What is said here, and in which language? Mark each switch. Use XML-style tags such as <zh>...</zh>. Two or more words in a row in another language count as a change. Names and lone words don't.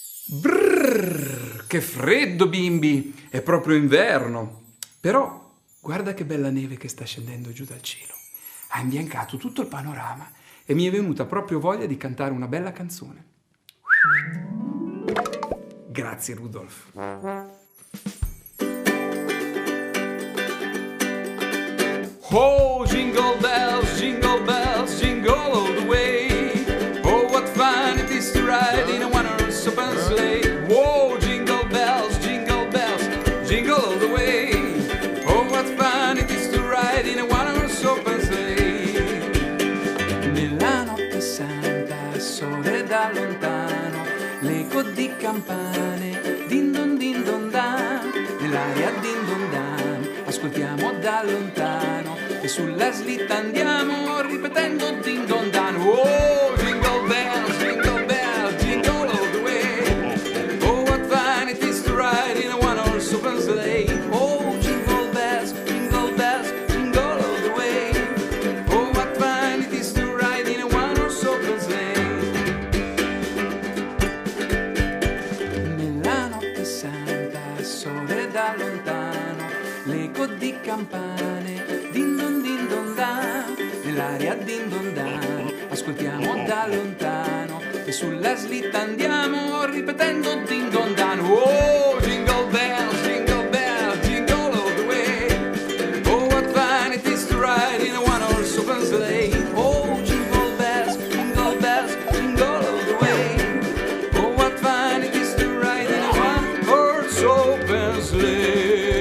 <it>Brrr, che freddo, bimbi! È proprio inverno. Però guarda che bella neve che sta scendendo giù dal cielo. Ha imbiancato tutto il panorama e mi è venuta proprio voglia di cantare una bella canzone. Grazie, Rudolf.</it> <en>Oh, jingle bells, jingle all the way. Oh, what fun it is to ride in a one-horse open sleigh. Whoa, jingle bells, jingle all the way. Oh, what fun it is to ride in a one-horse open sleigh.</en> <it>Nella notte santa, sole da lontano, l'eco di campane, din don dan, nell'aria din don dan, ascoltiamo da lontano e sulla slitta andiamo ripetendo din don dan.</it> <en>Oh, jingle bells, jingle all the way. Oh, what fun it is to ride in a one-horse open sleigh. Oh, jingle bells, jingle all the way. Oh, what fun it is to ride in a one-horse open sleigh.</en> <it>Nella notte santa, sole da lontano, l'eco di campane, din don dan, nell'aria din don dan, ascoltiamo da lontano e sulla slitta andiamo ripetendo din don dan.</it> <en>Oh, jingle bells, jingle all the way. Oh, what fun it is to ride in a one-horse open sleigh. Oh, jingle bells, jingle all the way. Oh, what fun it is to ride in a one-horse open sleigh.</en>